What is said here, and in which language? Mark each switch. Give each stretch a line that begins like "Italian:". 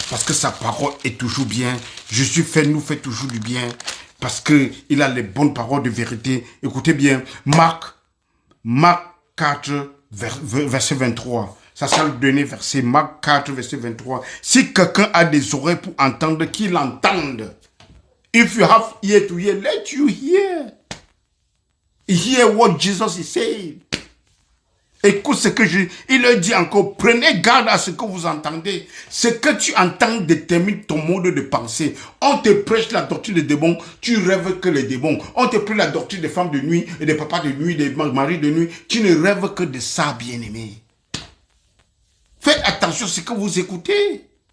French: Parce que sa parole est toujours bien. Jésus nous fait toujours du bien. Parce qu'il a les bonnes paroles de vérité. Écoutez bien. Marc 4, verset 23. Ça sera le dernier verset. Marc 4, verset 23. Si quelqu'un a des oreilles pour entendre, qu'il entende.
English: If you have ear to hear, let you hear. Hear what Jesus is saying.
French: Écoute ce que il leur dit encore. Prenez garde à ce que vous entendez. Ce que tu entends détermine ton mode de pensée. On te prêche la doctrine des démons, tu rêves que les démons. On te prêche la doctrine des femmes de nuit et des papas de nuit, des maris de nuit. Tu ne rêves que de ça, bien-aimé. Faites attention à ce que vous écoutez.